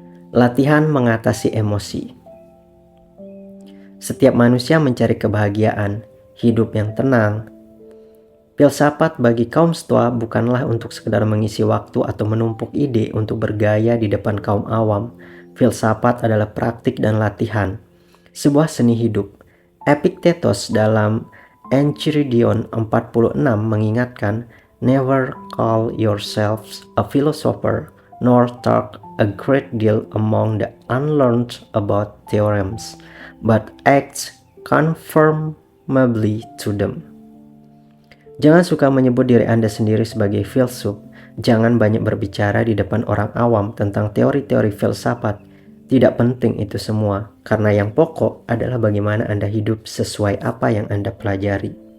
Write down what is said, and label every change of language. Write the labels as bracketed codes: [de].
[id] Latihan mengatasi emosi. Setiap manusia mencari kebahagiaan, hidup yang tenang. Filsafat bagi kaum Stoa bukanlah untuk sekedar mengisi waktu atau menumpuk ide untuk bergaya di depan kaum awam. Filsafat adalah praktik dan latihan, sebuah seni hidup. Epictetus dalam Enchiridion 46 mengingatkan, [en] "Never call yourselves a philosopher, nor talk a great deal among the unlearned about theorems, but act conformably to them." [id] Jangan suka menyebut diri Anda sendiri sebagai filsuf. Jangan banyak berbicara di depan orang awam tentang teori-teori filsafat. Tidak penting itu semua, karena yang pokok adalah bagaimana Anda hidup sesuai apa yang Anda pelajari.